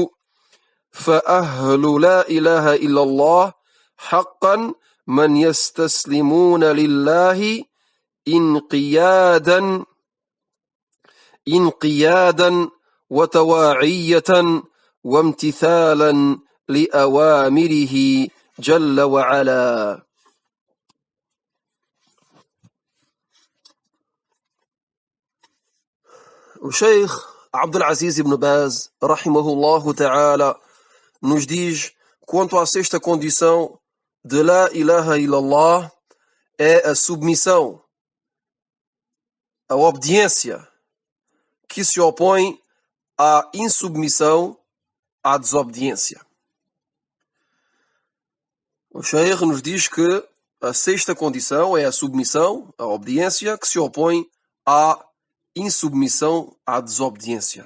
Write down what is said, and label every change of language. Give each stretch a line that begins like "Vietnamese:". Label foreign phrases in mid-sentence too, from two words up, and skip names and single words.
Arabic: فأهل لا إله إلا الله حقا من يستسلمون لله انقيادا وتواعية وامتثالا لأوامره جل وعلا.
Portuguese: O Sheikh Abdul Aziz Ibn Baz,
Arabic: رحمه الله تعالى,
Portuguese: nos diz quanto à sexta condição de
Arabic: لا إله إلا الله
Portuguese: é a submissão, a obediência, que se opõe à insubmissão, à desobediência. O Sheikh nos diz que a sexta condição é a submissão, a obediência, que se opõe à insubmissão à desobediência.